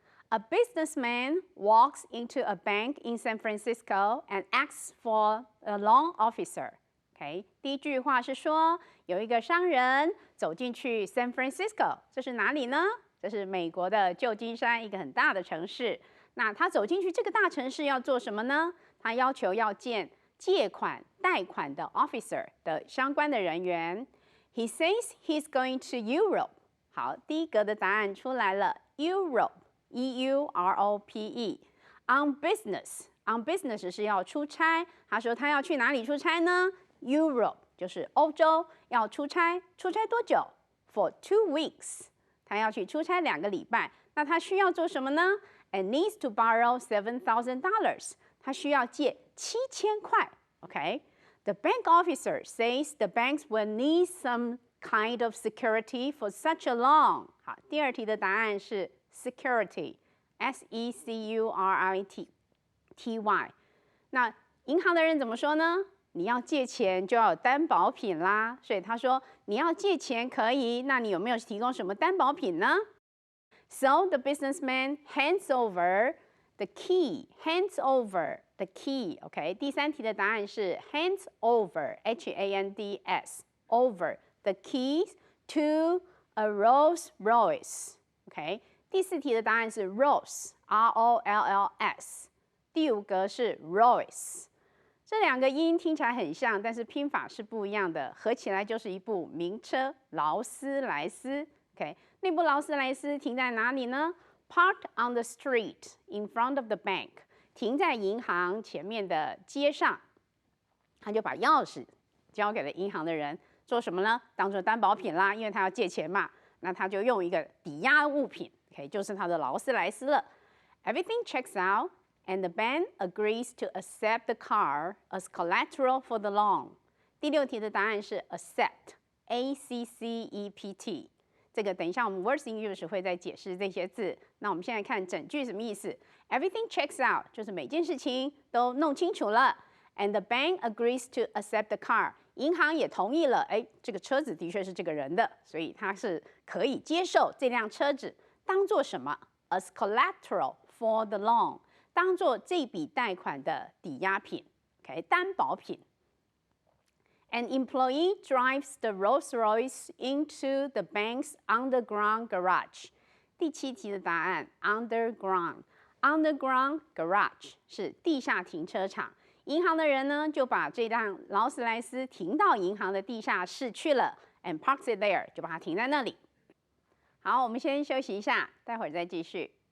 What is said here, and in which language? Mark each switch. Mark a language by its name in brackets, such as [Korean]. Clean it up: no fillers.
[English] A businessman walks into a bank in San Francisco and asks for a loan officer. [Chinese] 第一句话是说，有一个商人走进去 San Francisco， 这是哪里呢？这是美国的旧金山，一个很大的城市。那他走进去这个大城市要做什么呢？他要求要见借款、贷款的 officer 的相关的人员。 [English] He says he's going to Europe. [Chinese] 好，第一格的答案出来了 ，Europe, E-U-R-O-P-E. [English] On business, on business [Chinese] 是要出差。他说他要去哪里出差呢 ？Europe 就是欧洲，要出差，出差多久 ？ [English] For 2 weeks. [Chinese] 他要去出差2个礼拜。那他需要做什么呢 [English] ？And needs to borrow $7,000. [Chinese] 他需要借7000块。 [English] OK。The bank officer says the banks will need some kind of security for such a loan. [Chinese] 好，第二题的答案是 security，S-E-C-U-R-I-T-Y。那银行的人怎么说呢？你要借钱就要有担保品啦，所以他说你要借钱可以，那你有没有提供什么担保品呢 ？ [English] So the businessman hands over the key. Hands over the key. OK， [Chinese] 第三题的答案是 [English] hands over, H-A-N-D-S, over the keys to a Rolls Royce. [Chinese] OK， 第四题的答案是 Rolls, R-O-L-L-S. 第5格是 Royce。这2个音听起来很像，但是拼法是不一样的，合起来就是一部名车劳斯莱斯。 OK， 那部劳斯莱斯停在哪里呢 ？ [English] Parked on the street in front of the bank， [Chinese] 停在银行前面的街上。他就把钥匙交给了银行的人，做什么呢？当做担保品啦，因为他要借钱嘛。那他就用一个抵押物品 ，OK， 就是他的劳斯莱斯了。 [English] Everything checks out, and the bank agrees to accept the car as collateral for the loan. [Chinese] 第6题的答案是 accept，A-C-C-E-P-T。这个等一下我们 Words in English 会再解释这些字。那我们现在看整句什么意思 ？ [English] Everything checks out [Chinese] 就是每件事情都弄清楚了。 [English] And the bank agrees to accept the car. [Chinese] 银行也同意了，这个车子的确是这个人的，所以他是可以接受这辆车子当做什么 ？ [English] As collateral for the loan， [Chinese] 当做这笔贷款的抵押品 ，OK， 担保品。 [English] An employee drives the Rolls-Royce into the bank's underground garage. [Chinese] 第7题的答案 underground garage 是地下停车场。银行的人呢，就把这辆劳斯莱斯停到银行的地下室去了 ， [English] and parks it there， [Chinese] 就把它停在那里。好，我们先休息一下，待会儿再继续。